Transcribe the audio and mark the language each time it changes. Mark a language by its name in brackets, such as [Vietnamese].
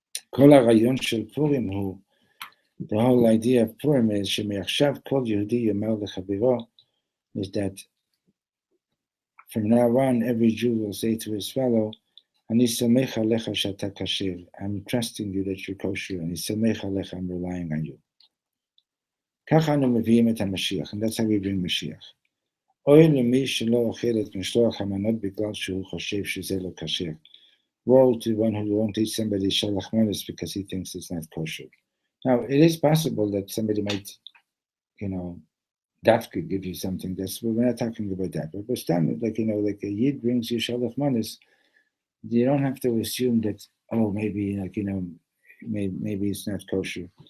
[Hebrew] כל הרעיון של פורים הוא, [English] the whole idea of Purim is [Hebrew] שמעכשיו כל יהודי יאמר לחברו, [English] is that from now on every Jew will say to his fellow, [Hebrew] אני סומך עליך שאתה כשר, [English] I'm trusting you that you're kosher, [Hebrew] אני סומך עליך, [English] I'm relying on you. [Hebrew] ככה אנו מביאים את המשיח, [English] and that's how we bring [Hebrew] משיח. אוי למי שלא אוכל את משלוח המנות בגלל שהוא חושב שזה לא כשר. [English] Woe to one who won't eat somebody's shalach manos because he thinks it's not kosher. Now, it is possible that somebody might, Dafka give you something. We're not talking about that. But standard, like like a Yid brings you Shalach Manis, you don't have to assume that, oh, maybe maybe it's not kosher.